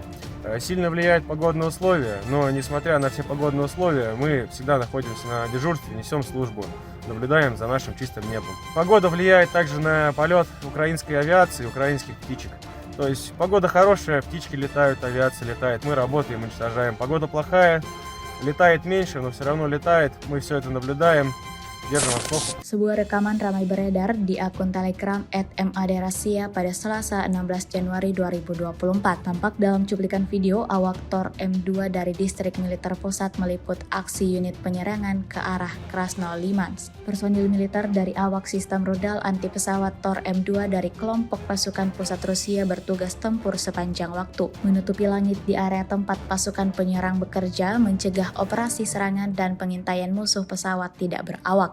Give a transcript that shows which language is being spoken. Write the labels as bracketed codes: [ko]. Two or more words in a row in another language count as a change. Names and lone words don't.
[ru] Сильно влияют погодные условия, но несмотря на все погодные условия, мы всегда находимся на дежурстве, несем службу, наблюдаем за нашим чистым небом. Погода влияет также на полет украинской авиации, украинских птичек. То есть погода хорошая, птички летают, авиация летает, мы работаем, уничтожаем. Погода плохая, летает меньше, но все равно летает, мы все это наблюдаем, Держим вас плохо. [id] Sebuah rekaman ramai beredar di akun Telegram @maderasia pada Selasa 16 Januari 2024. Tampak dalam cuplikan video awak Tor M2 dari Distrik Militer Pusat meliput aksi unit penyerangan ke arah Krasnolimansk. Personil militer dari awak sistem rudal anti pesawat Tor M2 dari kelompok pasukan pusat Rusia bertugas tempur sepanjang waktu, menutupi langit di area tempat pasukan penyerang bekerja, mencegah operasi serangan dan pengintaian musuh pesawat tidak berawak.